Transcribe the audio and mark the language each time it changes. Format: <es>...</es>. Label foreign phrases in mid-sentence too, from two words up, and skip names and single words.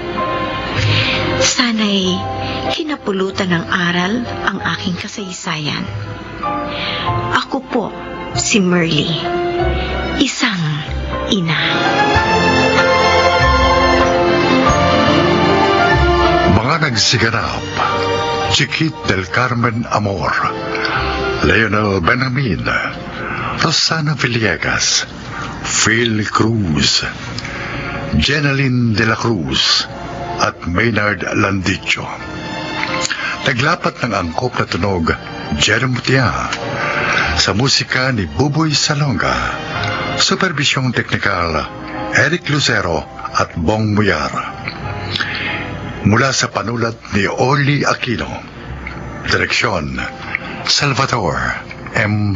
<tl>Sana'y kinapulutan ng aral ang aking kasaysayan. Ako po si Merly, isang ina. Mga nagsiganap, Chiquit del Carmen Amor, Leonel Benamin, Rosana Villegas, Phil Cruz, Jeneline de la Cruz, at Maynard Landicho. Naglapat ng angkop na tunog, Jerome Mutia, sa musika ni Buboy Salonga, supervisyong teknikal, Eric Lucero at Bong Muyar. Mula sa panulat ni Orly Aquino, direksyon, Salvador M.</tl>